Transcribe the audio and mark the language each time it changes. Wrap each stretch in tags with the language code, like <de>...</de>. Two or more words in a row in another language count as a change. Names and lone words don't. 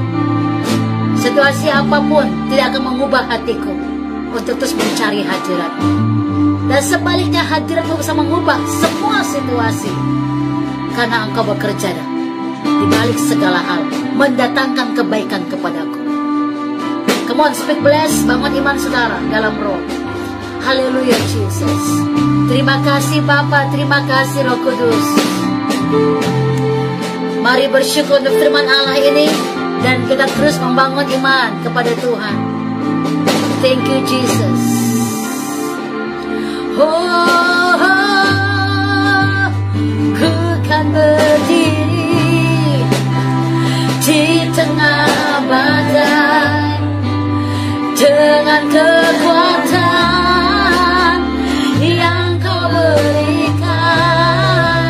<id>Situasi apapun tidak akan mengubah hatiku untuk terus mencari hadirat-Mu. Dan sebaliknya hadirat-Mu bisa mengubah semua situasi. Karena engkau bekerja di balik segala hal, mendatangkan kebaikan kepadaku.</id> <en>Come on, speak bless,</en> <id>bangun iman saudara dalam roh. Haleluya Jesus. Terima kasih Bapa, terima kasih Roh Kudus. Mari bersyukur untuk firman Allah ini, dan kita terus membangun iman kepada Tuhan.</id> <en>Thank you Jesus.</en> <id>Ku kan berdiri di tengah badai dengan kekuatan yang kau berikan.</id>